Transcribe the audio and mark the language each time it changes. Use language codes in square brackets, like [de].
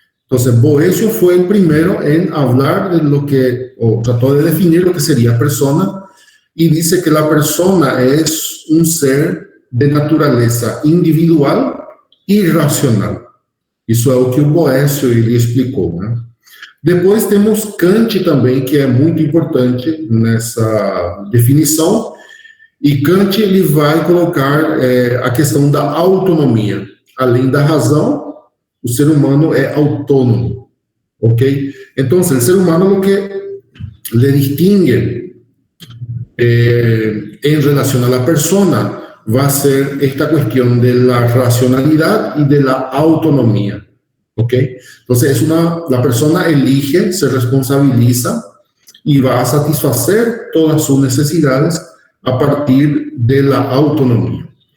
[es] Entonces, Boecio fue el primero en hablar de lo que, o trató de definir lo que sería persona, y dice que la persona es un ser de naturaleza individual y racional. [pt] Isso é o que o Boécio ele explicou, né? Depois temos Kant também, que é muito importante nessa definição, e Kant ele vai colocar a questão da autonomia. Além da razão, o ser humano é autônomo, ok? Então, o ser humano [es] lo que le distingue en relación a la persona va a ser esta cuestión de la racionalidad y de la autonomía, ¿ok? Entonces, la persona elige, se responsabiliza y va a satisfacer todas sus necesidades a partir de la autonomía.